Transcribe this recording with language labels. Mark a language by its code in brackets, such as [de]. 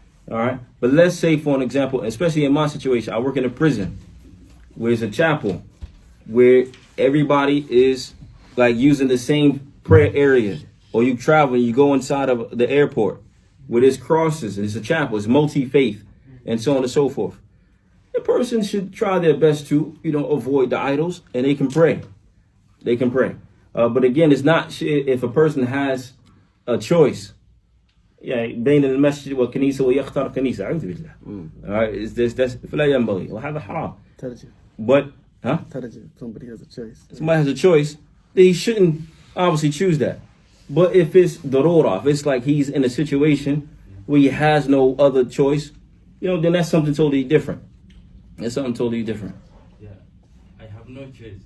[en] All right, but let's say, for an example, especially in my situation, I work in a prison where it's a chapel where everybody is like using the same prayer area, or you travel, you go inside of the airport where there's crosses, and it's a chapel, it's multi-faith, and so on and so forth. The person should try their best to, avoid the idols, and they can pray. They can pray. But again, it's not if a person has a choice. [ar] بين المسجد والكنيسة ويختار كنيسة أعوذ بالله. [en] That's [ar] فلا ينبغي وهذا حرام. [en] But somebody has a choice. Somebody has a choice. He shouldn't obviously choose that. But if it's darura, if it's like he's in a situation where he has no other choice, then that's something totally different. That's something totally different. Yeah, I have no choice.